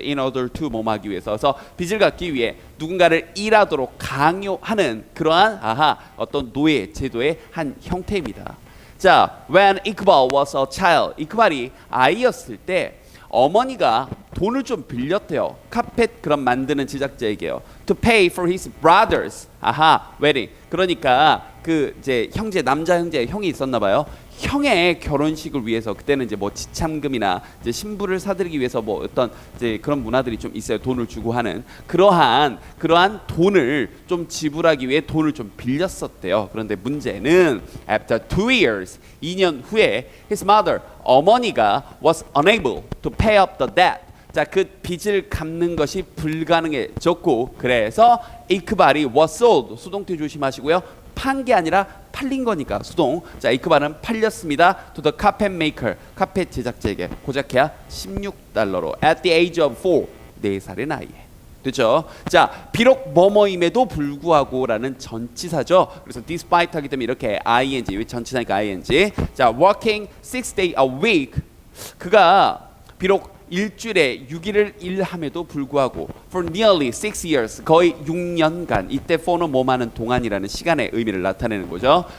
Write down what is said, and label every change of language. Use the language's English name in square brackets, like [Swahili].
[English] In order to [Korean] 뭐뭐 하기 위해서. 그래서 빚을 갚기 위해 누군가를 일하도록 강요하는 그러한 어떤 노예 제도의 한 형태입니다. 자, [English] when Iqbal was a child, [Korean] 이크발이 아이였을 때 어머니가 돈을 좀 빌렸대요. 카펫 그런 만드는 제작자에게요. [English] To pay for his brothers, wedding. [Korean] 그러니까 그 이제 남자 형제 형이 있었나 봐요. 형의 결혼식을 위해서 그때는 이제 뭐 지참금이나 이제 신부를 사드리기 위해서 뭐 어떤 이제 그런 문화들이 좀 있어요. 돈을 주고 하는 그러한 돈을 좀 지불하기 위해 돈을 좀 빌렸었대요. 그런데 문제는 [English] after 2 years, [Korean] 2년 후에 [English] his mother, [Korean] 어머니가 [English] was unable to pay up the debt. [Korean] 자, 그 빚을 갚는 것이 불가능해졌고 그래서 이크발이 [English] was sold [Korean] 수동태 조심하시고요. 판 게 아니라 팔린 거니까 수동. 자, 이크발은 팔렸습니다. [English] to the carpet maker [Korean] 카펫 제작자에게 고작해야 $16로 [English] at the age of 4 [Korean] 4살의 나이에. 됐죠? 자, 비록 뭐뭐임에도 불구하고라는 전치사죠. 그래서 despite 하기 때문에 이렇게 ing, 왜 전치사니까 ing. [English] 자, working 6 day a week. [Korean] 그가 비록 일주일에 6일을 일함에도 불구하고 [English] for nearly 6 years [Korean] 거의 6년간 이때 for는 뭐하는 동안이라는 시간의 의미를 나타내는 거죠.